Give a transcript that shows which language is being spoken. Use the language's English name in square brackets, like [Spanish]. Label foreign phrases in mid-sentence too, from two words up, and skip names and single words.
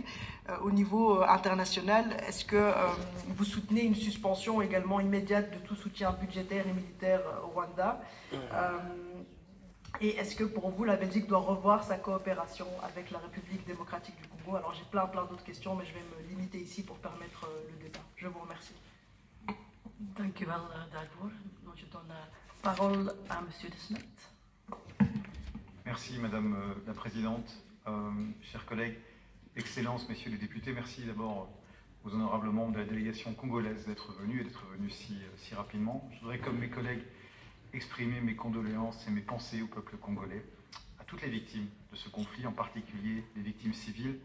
[French] Au niveau international, est-ce que vous soutenez une suspension également immédiate de tout soutien budgétaire et militaire au Rwanda? Et est-ce que pour vous, la Belgique doit revoir sa coopération avec la République démocratique du Congo? Alors j'ai plein d'autres questions, mais je vais me limiter ici pour permettre le débat. Je vous remercie. [Dutch] Dank u wel daarvoor. [French] Je donne la parole à monsieur de Smet. Merci Madame la Présidente, chers collègues, Excellences, Messieurs les députés, merci d'abord aux honorables membres de la délégation congolaise d'être venus si rapidement. Je voudrais, comme mes collègues, exprimer mes condoléances et mes pensées au peuple congolais, à toutes les victimes de ce conflit, en particulier les victimes civiles.